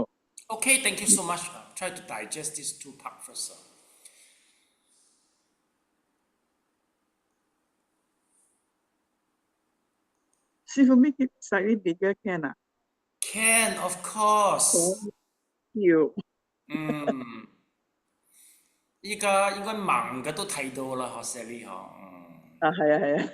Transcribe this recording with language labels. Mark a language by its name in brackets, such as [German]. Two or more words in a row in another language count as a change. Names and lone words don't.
[English] Okay, thank you so much. Try to digest these 2 parts first. See, if you make it slightly bigger, can I? Can, of course. Thank you. [Cantonese] 依家應該盲嘅都睇到啦，學 Sally 嗬，係啊。